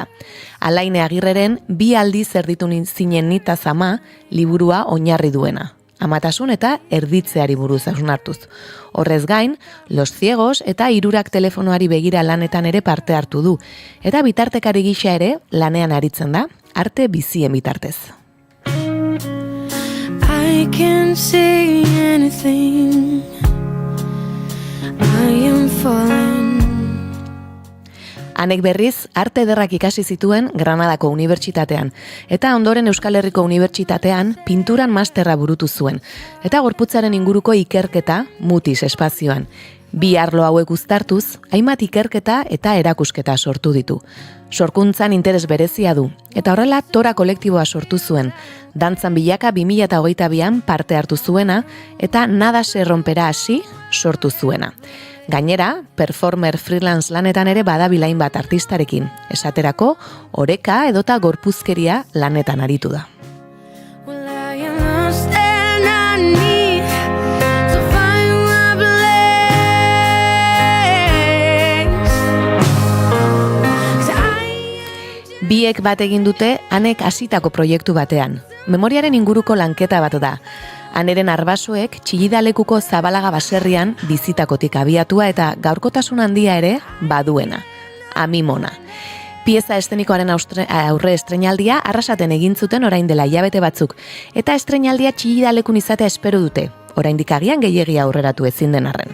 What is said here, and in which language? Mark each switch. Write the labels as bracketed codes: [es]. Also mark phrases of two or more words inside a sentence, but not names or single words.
[eu] Alaine Agirreren 2 aldiz erditu zinen nita zama liburua oinarri duena. Amatasun eta erditzeari buruz hausnartuz. Horrez gain, Los Ciegos eta Hirurak telefonoari begira lanetan ere parte hartu du. Eta bitartekari gisa ere lanean aritzen da, arte bizien bitartez. [en] I can't say anything. I am falling. [eu] Anek berriz, arte ederrak ikasi zituen Granadako Unibertsitatean, eta ondoren Euskal Herriko Unibertsitatean pinturan masterra burutu zuen, eta gorputzaren inguruko ikerketa Mutis espazioan. 2 arlo hauek uztartuz, hainbat ikerketa eta erakusketa sortu ditu. Sorkuntzan interes berezia du, eta horrela Tora kolektiboa sortu zuen, dantzan bilaka 2022an parte hartu zuena, eta Nada se rompera hasi sortu zuena. Gainera, [en] performer freelance [eu] lanetan ere badabilain bat artistarekin, esaterako, oreka edota gorpuzkeria lanetan aritu da. [en] Well, I am lost and I need to find my place. [eu] Biek bat egin dute Anek hasitako proiektu batean. Memoriaren inguruko lanketa bat da. Aneren arbasoek Txillidalekuko Zabalaga baserrian bizitakotik abiatua eta gaurkotasun handia ere baduena. Amimona. Pieza eszenikoaren aurre estreinaldia Arrasaten egin zuten orain dela hilabete batzuk, eta estreinaldia Txillidalekun izatea espero dute, oraindik agian gehiegi aurreratu ezin den arren.